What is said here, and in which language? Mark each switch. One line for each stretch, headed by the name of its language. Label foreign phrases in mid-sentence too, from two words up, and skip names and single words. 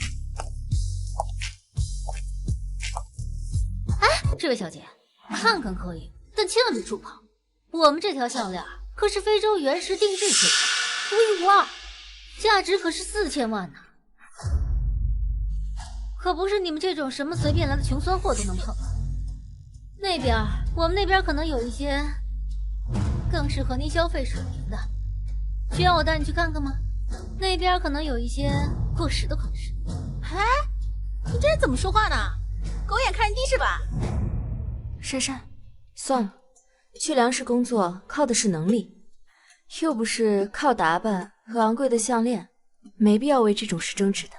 Chinese: 哎，這位小姐，看看可以，但千萬別觸碰。我們這條項鏈可是非洲原石定制品，獨一無二，價值可是4000萬呢。可不是你們這種什麼隨便來的窮酸貨都能碰。那邊，我們那邊可能有一些更適合您消費水平的，需要我帶你去看看嗎？那邊可能有一些過時的款式。哎，你這人怎麼說話呢？狗眼看人低是吧？珊珊，算了，去梁氏工作靠的是能力，又不是靠打扮和昂貴的項鏈，沒必要為這種事爭執的。